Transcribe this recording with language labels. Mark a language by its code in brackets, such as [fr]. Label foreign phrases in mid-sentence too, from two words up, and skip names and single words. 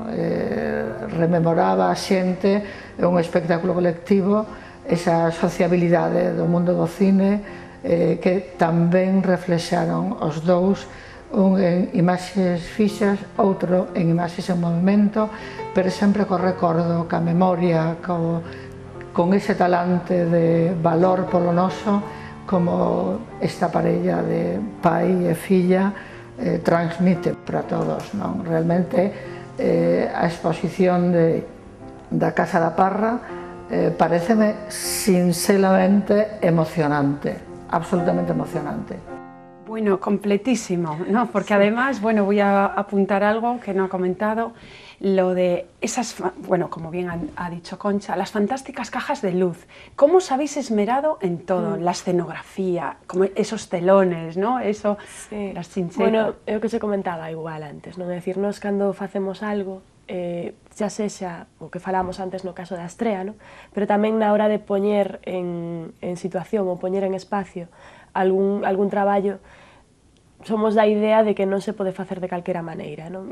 [gl] Rememoraba a xente, un espectáculo colectivo, esa sociabilidade do mundo do cine que tamén reflexaron os dous, un en imaxes fixas, outro en imaxes en movimento, pero sempre co recordo, ca memoria, con ese talante de valor polo noso, como esta parella de pai e filla transmite para todos, non? Realmente a exposición da Casa da Parra pareceme sinceramente emocionante, absolutamente emocionante. [es] Bueno, completísimo, ¿no? Porque además, bueno, voy a apuntar algo que no ha comentado, lo de esas, bueno, como bien ha dicho Concha, las fantásticas cajas de luz. ¿Cómo os habéis esmerado en todo? La escenografía, como esos telones, ¿no? Eso, sí. Las chinchetas. Bueno, [gl] é o que se comentaba igual antes, non? É dicir, nós cando facemos algo, xa sexa o que falamos antes no caso da estrea, ¿no? Pero tamén na hora de poñer en situación ou poñer en espacio algún traballo, somos da idea de que non se pode facer de calquera maneira, non?